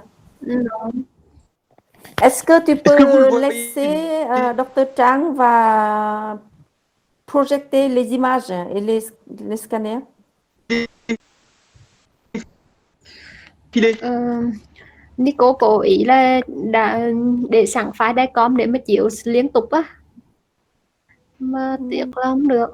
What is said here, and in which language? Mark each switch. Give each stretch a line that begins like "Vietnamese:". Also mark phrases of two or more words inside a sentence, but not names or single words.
French: non. Est-ce que tu Est-ce que vous le peux voyez? laisser Dr. Chang va projeter les images et les scanners? Défiler.
Vietnamese: Nico cố ý là để sẵn file DICOM để mà chiếu liên tục á, mà tiếc là không được.